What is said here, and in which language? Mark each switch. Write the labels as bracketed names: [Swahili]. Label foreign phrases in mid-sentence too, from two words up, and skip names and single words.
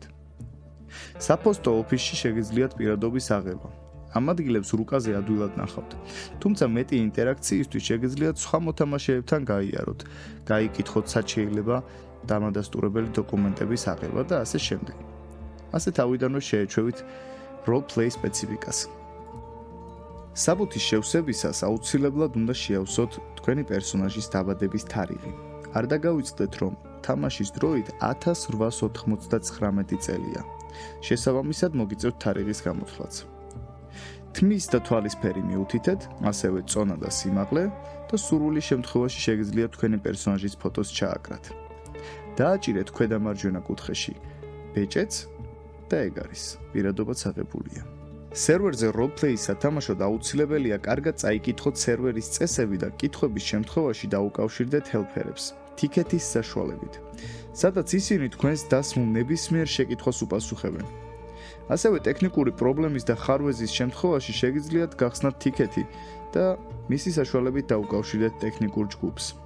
[Georgian] საფოსტო ოფისში შეგიძლიათ პირადობის აღება. ამ ადგილებს რუკაზე ადვილად ნახავთ, თუმცა მეტი ინტერაქციისთვის შეგიძლიათ სხვა მოთამაშეებთან გაიაროთ, გაიკითხოთ სად შეიძლება დამადასტურებელი დოკუმენტების აღება და ასე შემდეგ. ასე თავიდანვე შეეჩვევით role-play სპეციფიკას. საბუთის შევსებისას აუცილებლად უნდა შეავსოთ თქვენი პერსონაჟის დაბადების თარიღი. არ დაგავიწყდეთ, რომ თამაშის დროით 1899 წელია. შესაბამისად მოგიწევთ თარიღის გამოთვლაც. თმის და თვალისფერი მიუთითეთ, ასევე წონა და სიმაღლე და სურვილი შემთხვევაში შეგიძლიათ თქვენი პერსონაჟის ფოტოს ჩააკრათ. დააჭირეთ ქვედა მარჯვენა კუთხეში ბეჭედს და ეგ არის, პირადობაც აღებულია. სერვერზე role-play-ის სათამაშოდ აუცილებელია კარგად წაიკითხოთ სერვერის წესები და კითხვების შემთხვევაში დაუკავშირდეთ helper-ებს, ტიკეტის საშუალებით, სადაც ისინი თქვენს დასმულ ნებისმიერ შეკითხვას უპასუხებენ. ასევე ტექნიკური პრობლემის და ხარვეზის შემთხვევაში შეგიძლიათ გახსნათ ტიკეტი და მისი საშუალებით დაუკავშირდეთ ტექნიკურ ჯგუფს.